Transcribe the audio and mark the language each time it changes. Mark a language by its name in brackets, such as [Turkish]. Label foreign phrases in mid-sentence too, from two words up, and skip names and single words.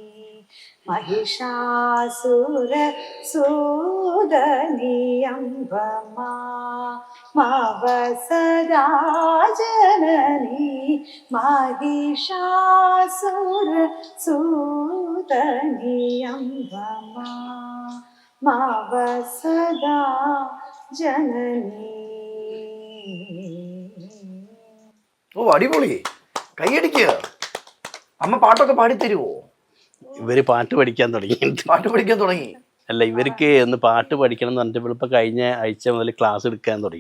[Sanskrit] महिषासुर सूदनी अम्बमा मवसदा जननी महिषासुर सूदनी अम्बमा മവസദാ ജനനി. [Malayalam] ഓ അടിപൊളി, കൈയടിക്കുക. അമ്മ പാട്ടൊക്കെ പാടിത്തരുവോ? ഇവര് പാട്ട് പഠിക്കാൻ തുടങ്ങി. പാട്ട് പഠിക്കാൻ തുടങ്ങി? അല്ല, ഇവർക്ക് ഒന്ന് പാട്ട് പഠിക്കണം എന്ന് പറഞ്ഞിട്ട് ഇപ്പൊ കഴിഞ്ഞ ആഴ്ച മുതൽ ക്ലാസ് എടുക്കാൻ തുടങ്ങി.